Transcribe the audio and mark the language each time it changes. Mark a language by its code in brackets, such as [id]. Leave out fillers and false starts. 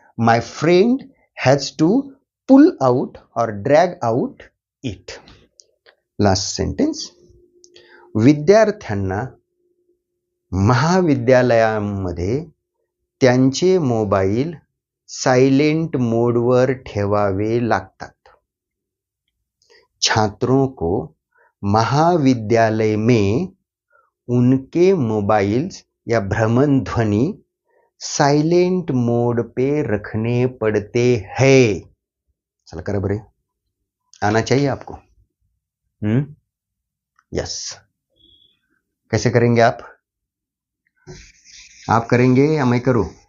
[en] My friend has to pull out और drag out it. [mr] Last sentence, विद्यार्थ्यांना महाविद्यालयामध्ये त्यांचे मोबाईल साइलेंट मोडवर ठेवावे लागतात। [hi] छात्रों को महाविद्यालय में उनके मोबाइल्स या भ्रमण ध्वनि साइलेंट मोड पे रखने पड़ते हैं। [mr] चला करा बरे, [hi] आना चाहिए आपको। यस, कैसे करेंगे आप करेंगे या मैं करूं?